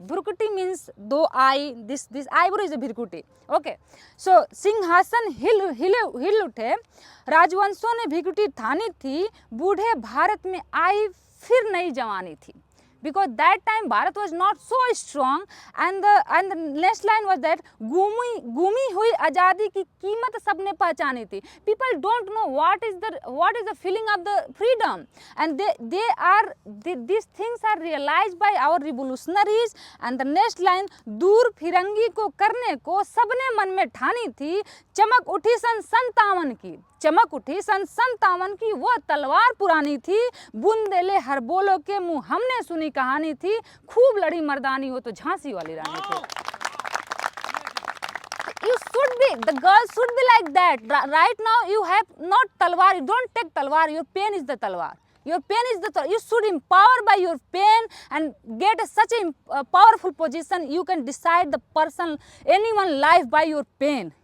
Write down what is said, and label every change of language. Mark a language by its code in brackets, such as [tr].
[en] भ्रिकुटी means दो eye, this eyebrow is a भ्रिकुटी. [hi] Okay, so सिंहासन हिल उठे राजवंशों ने भ्रिकुटी तानी थी, बूढ़े भारत में आई फिर नई जवानी थी. [en] Because that time Bharat was not so strong, and the next line was that [hi] घूमी हुई आज़ादी की कीमत सबने पहचानी थी. [en] People don't know what is the feeling of the freedom, and these things are realized by our revolutionaries. And the next line, [hi] दूर फिरंगी को करने को सबने मन में ठानी थी, चमक उठी सन 57 की, चमक उठी सन 57 की, वो तलवार पुरानी थी, बुंदेले हर बोलो के मुंह हमने सुनी कहानी थी, खूब लड़ी मर्दानी हो तो झांसी वाली रानी थी. [en] The girl should be like that. Right now you have not talwar, you don't take talwar, your pain is the talwar. Your pain is the talwar. You should empower by your pain and get such a powerful position. You can decide the person, anyone's life by your pain.